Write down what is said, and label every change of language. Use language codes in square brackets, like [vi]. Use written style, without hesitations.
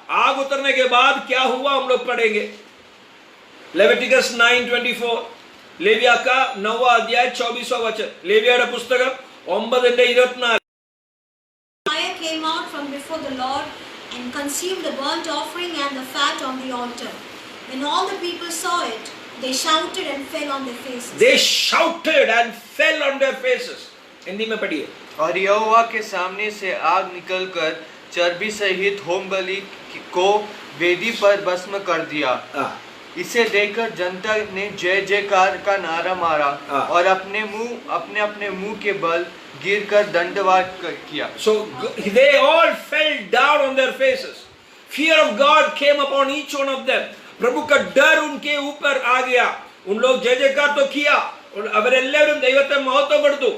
[hi] आग उतरने के बाद क्या हुआ हम लोग पढ़ेंगे। लेविटिकस 9:24, लेविया का 9वां अध्याय 24वां वचन, labia पुस्तकम 9:24. [en] Fire came out from before the Lord and consumed the burnt offering and the fat on the altar. When all the people saw it, they shouted and fell on their faces. They shouted and fell on their faces. [hi] Hindi में पढ़िए। और यहोवा के सामने से आग निकलकर चर्बी सहित होम बलि को वेदी पर भस्म कर दिया। इसे देखकर जनता ने जय जयकार का नारा मारा और अपने मुंह के बल गिरकर दंडवत किया। [en] So they all fell down on their faces. Fear of God came upon each one of them. [hi] प्रभु का डर उनके ऊपर आ गया। उन लोग जय जयकार तो किया, [ml] അവരെല്ലാവരും ദൈവത്തെ മഹത്വപ്പെടുത്തു.